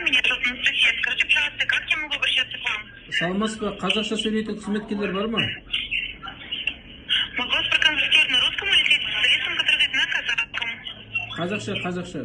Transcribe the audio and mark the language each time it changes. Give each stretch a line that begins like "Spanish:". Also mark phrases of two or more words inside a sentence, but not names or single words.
Russian: Меня зовут Анастасия. Скажите, пожалуйста, как я могу обращаться к вам?
Kazakh: Саламатсыз ба? Қазақша сөйлейтін қызметкерлер бар ма?
Russian: Могу вас проконсультировать на русском или с специалистом, который говорит на казахском?
Kazakh: Қазақша.